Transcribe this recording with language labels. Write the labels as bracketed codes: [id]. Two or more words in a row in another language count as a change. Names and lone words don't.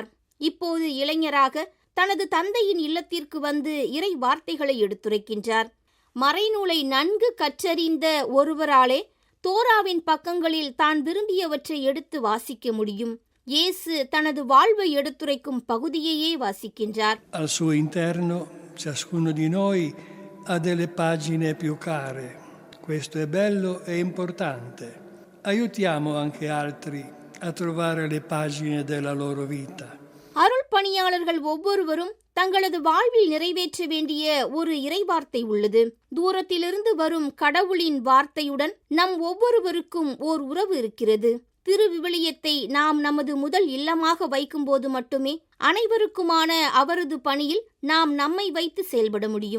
[ta] இப்போது இளைஞராக தனது தந்தையின் இல்லத்திற்கு வந்து இறை வார்த்தைகளை எடுத்துரைக்கின்றார். மறைநூலை நன்கு கற்றறிந்த ஒருவராலே தோராவின் பக்கங்களில் தான் விரும்பியவற்றை எடுத்து வாசிக்க முடியும். இயேசு தனது வாழ்வை எடுத்துரைக்கும் பகுதியையே வாசிக்கின்றார். [it] Al suo interno ciascuno di noi ha delle pagine più care. Questo è bello e importante. Aiutiamo anche altri a trovare le pagine della loro vita. [ta] அருள் பணியாளர்கள் ஒவ்வொருவரும் தங்களது வாழ்வில் நிறைவேற்ற வேண்டிய ஒரு இறைவார்த்தை உள்ளது. தூரத்திலிருந்து வரும் கடவுளின் வார்த்தையுடன் நம் ஒவ்வொருவருக்கும் ஓர் உறவு இருக்கிறது. திருவிவிலியத்தை நாம் நமது முதல் இல்லமாக வைக்கும்போது மட்டுமே அனைவருக்குமான அவரது பணியில் நாம் நம்மை வைத்து செயல்பட முடியும்.